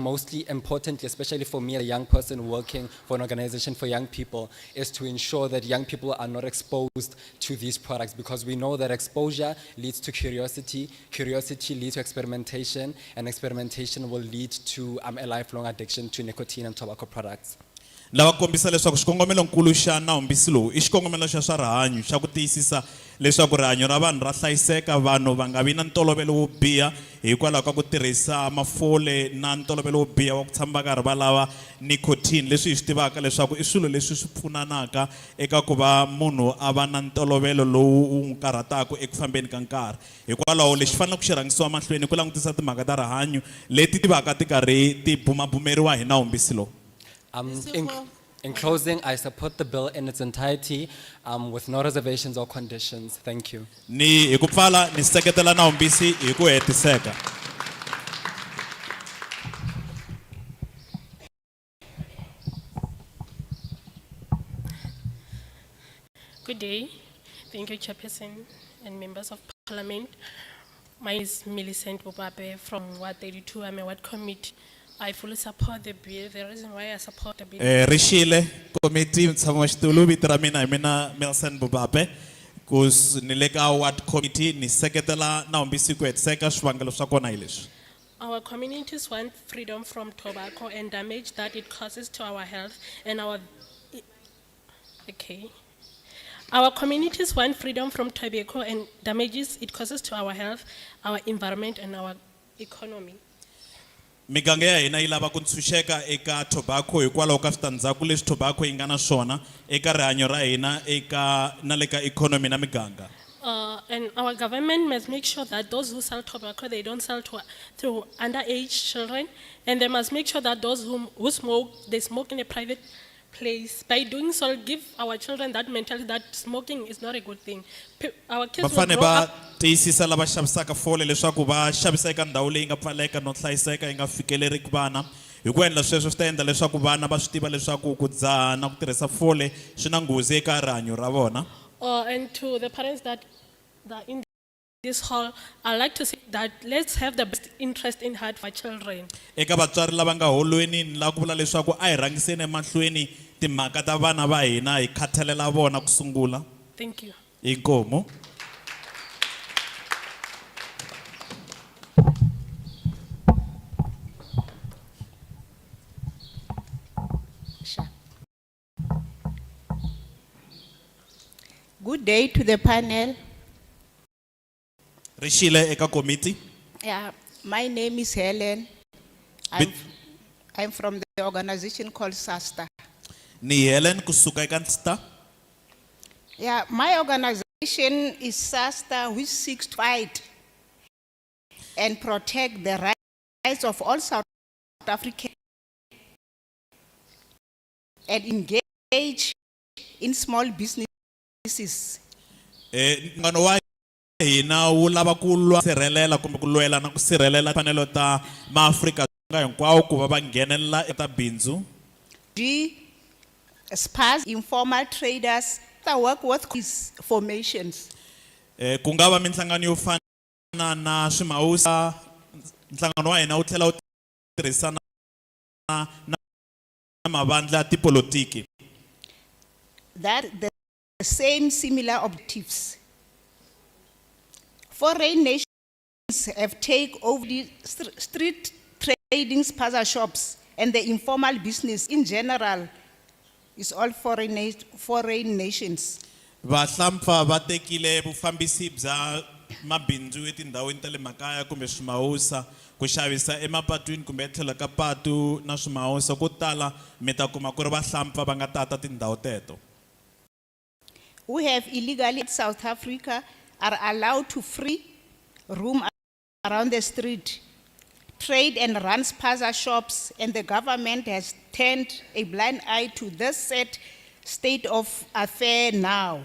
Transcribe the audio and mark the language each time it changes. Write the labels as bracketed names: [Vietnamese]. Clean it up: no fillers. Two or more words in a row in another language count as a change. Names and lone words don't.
[English] Mostly importantly, especially for me, a young person working for an organization for young people, is to ensure that young people are not exposed to these products, because we know that exposure leads to curiosity, curiosity leads to experimentation, and experimentation will lead to a lifelong addiction to nicotine and tobacco products. [Tsonga] Lava kombisa leswaku xikongomelo nkulu xa nawumbisi lowu i xikongomelo xa swa rihanyo xa ku tiyisisa leswaku rihanyo ra vanhu ra hlayiseka, vanhu va nga vi na ntolovelo wo biha hikwalaho ka ku tirhisa mafole na ntolovelo wo biha wa ku tshama va karhi va lava nicotine, leswi hi swi tivaka leswaku i swilo leswi swi pfunanaka eka ku va munhu a va na ntolovelo lowu wu n'wi karhataka eku fambeni ka nkarhi. Hikwalaho lexi fanele ku xi rhangisiwa mahlweni ku langutisa timhaka ta rihanyo leti ti va ka ti karhi ti bumabumeriwa hi nawumbisi lowu. [English] In closing, I support the bill in its entirety with no reservations or conditions. Thank you. [Tsonga] Ni hi ku pfala ni seketela nawumbisi hi ku hetiseka. [English] Good day. Thank you, Chairperson and members of Parliament. My name is Millicent Bobabe from Ward 32. I'm a Ward Committee. I fully support the bill. The reason why I support the bill. [Tsonga] Rishile committee mtshamo xitulu vito ra mina hi mina Millicent Bobabe kus ni le ka Ward Committee ni seketela nawumbisi ku hetiseka swivangelo swa kona hi leswi. [English] Our communities want freedom from tobacco and damage that it causes to our health and our Our communities want freedom from tobacco and damages it causes to our health, our environment, and our economy. [Tsonga] Miganga ya hina yi lava ku ntshunxeka eka tobacco hikwalaho ka switandzhaku leswi tobacco yi nga na swona eka rihanyo ra hina eka na le ka economy na miganga. [English] And our government must make sure that those who sell tobacco, they don't sell to underage children, and they must make sure that those who smoke, they smoke in a private place. By doing so, give our children that mentality that smoking is not a good thing. Our kids will grow up. [Tsonga] Tiyisisa lava xavisaka fole leswaku va xavisa eka ndhawu leyi nga pfaleka no hlayiseka yi nga fikeleriki vana. Hi ku endla sweswo swi ta endla leswaku vana va swi tiva leswaku ku dzaha na ku tirhisa fole swi na nghozi eka rihanyo ra vona. [English] And to the parents that are in this hall, I'd like to say that let's have the best interest in heart for children. [Tsonga] Eka vatswari lava nga holweni ni la ku vula leswaku a hi rhangiseni emahlweni timhaka ta vana va hina hi khathalela vona ku sungula. [English] Thank you. [Tsonga] Inkomo. [English] Good day to the panel. [Tsonga] Rishile eka committee. [English] Yeah, my name is Helen. I'm from the organization called SASTA. [Tsonga] Ni Helen kusuka eka Nsta. [English] Yeah, my organization is SASTA, which seeks to fight and protect the rights of all South Africans and engage in small businesses. [Tsonga] Ngano wa hina wu lava ku sirhelela kumbe ku lwela na ku sirhelela timfanelo ta maAfrika hinkwawo ku va nghenelela eka bindzu. [English] Sparse informal traders that work with these formations. [Tsonga] Ku nga va minhlangano yo fana na swimawusa, nhlangano wa hina wu tlhela wu tirhisana na mavandla ya tipolitiki. [English] That the same similar objectives. Foreign nations have taken over the street trading spaza shops, and the informal business in general is all foreign nations. [Tsonga] Vahlampfa va tekile vufambisi bya mabindzu etindhawini ta le makaya kumbe swimawusa ku xavisa emapatwini kumbe etlhelo ka patu na swimawusa ko tala mi ta kuma ku ri vahlampfa va nga tata tindhawu teto. [English] Who have illegally in South Africa are allowed to free roam around the street, trade and run spaza shops, and the government has turned a blind eye to this sad state of affair now.